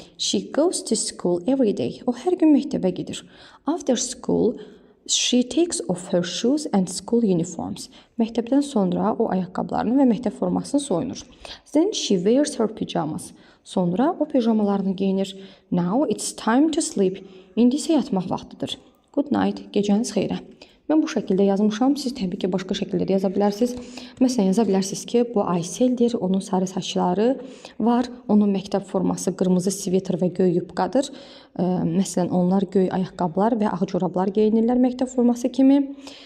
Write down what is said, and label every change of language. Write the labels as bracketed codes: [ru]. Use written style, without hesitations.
[en] She goes to school every day. [az] O hər gün məktəbə gedir. [en] After school, she takes off her shoes and school uniforms. [az] Məktəbdən sonra o ayaqqabılarını və məktəb formasını soyunur. [en] Then she wears her pajamas. [az] Sonra o pijamalarını geyinir. [en] Now it's time to sleep. [az] İndi isə yatmaq vaxtıdır. [en] Good night. [az] Gecəniz xeyrə. Mən bu şəkildə yazmışam. Siz təbii ki, başqa şəkildə də yaza bilərsiniz. Məsələn, yaza bilərsiniz ki, bu Ayseldir, onun sarı saçları var, onun məktəb forması qırmızı sviter və göy yubqadır. Məsələn, onlar göy ayaqqabılar və ağ corablar geyinirlər məktəb forması kimi.